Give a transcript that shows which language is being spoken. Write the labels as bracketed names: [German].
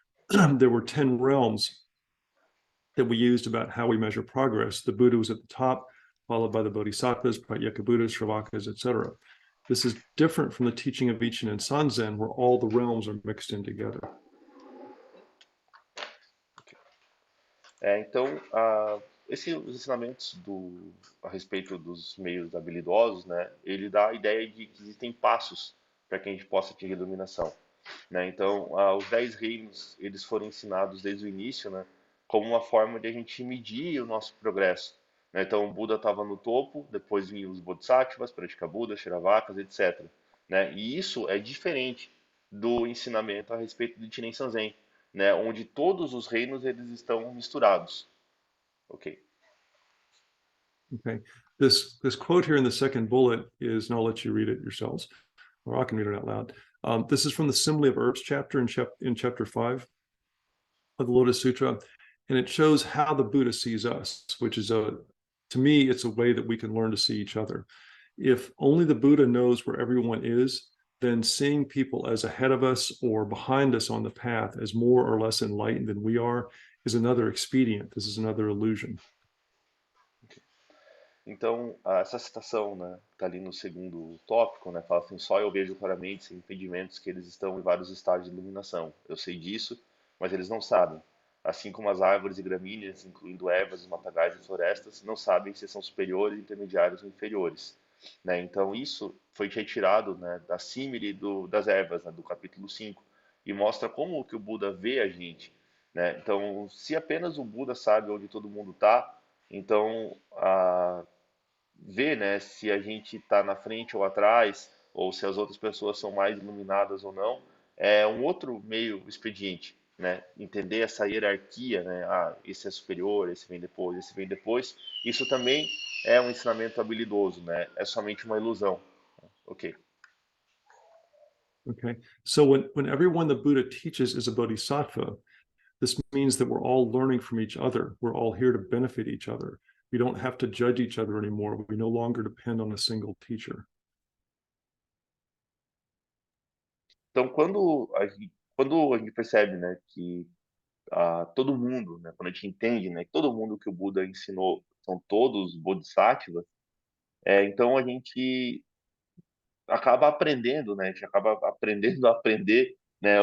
[English] There were 10 realms that we used about how we measure progress. The Buddha was at the top, followed by the Bodhisattvas, Pratyeka Buddhas, Shravakas, etc. This is different from the teaching of Ichinen and Sanzen, where all the realms are mixed in together. [Portuguese] Então, esses ensinamentos a respeito dos meios habilidosos, né, ele dá a ideia de que existem passos para que a gente possa atingir a iluminação, né? Então, os 10 reinos, eles foram ensinados desde o início, né, como uma forma de a gente medir o nosso progresso, né? Então, o Buda estava no topo, depois vinham os Bodhisattvas, Pratyeka Buda, Shravakas, etc., né? E isso é diferente do ensinamento a respeito do Ichinen Sanzen, né, onde todos os reinos eles estão misturados. Ok. [English] Okay. This quote here in the second bullet is, and I'll let you read it yourselves, or I can read it out loud. This is from the Simile of Herbs chapter in chapter 5 of the Lotus Sutra, and it shows how the Buddha sees us, which is to me, it's a way that we can learn to see each other. If only the Buddha knows where everyone is, then seeing people as ahead of us or behind us on the path as more or less enlightened than we are is another expedient. This is another illusion. [Portuguese] Então, essa citação, né, tá ali no segundo tópico, né, fala assim, só eu vejo claramente, sem impedimentos, que eles estão em vários estágios de iluminação. Eu sei disso, mas eles não sabem. Assim como as árvores e gramíneas, incluindo ervas, matagais e florestas, não sabem se são superiores, intermediários ou inferiores. Né? Então, isso foi retirado, né, da símile das ervas, né, do capítulo 5, e mostra como que o Buda vê a gente. Né? Então, se apenas o Buda sabe onde todo mundo está, então ver, né, se a gente está na frente ou atrás, ou se as outras pessoas são mais iluminadas ou não, é um outro meio expediente, né? Entender essa hierarquia, né? Ah, esse é superior, esse vem depois, esse vem depois. Isso também é um ensinamento habilidoso, né? É somente uma ilusão. Ok. [English] Okay. So when everyone the Buddha teaches is a bodhisattva, this means that we're all learning from each other. We're all here to benefit each other. We don't have to judge each other anymore. We no longer depend on a single teacher. [Portuguese] Então, quando a gente percebe, né, que todo mundo, né, quando a gente entende, né, que todo mundo que o Buda ensinou são todos bodhisattvas, então a gente acaba aprendendo, né? A gente acaba aprendendo a aprender, né?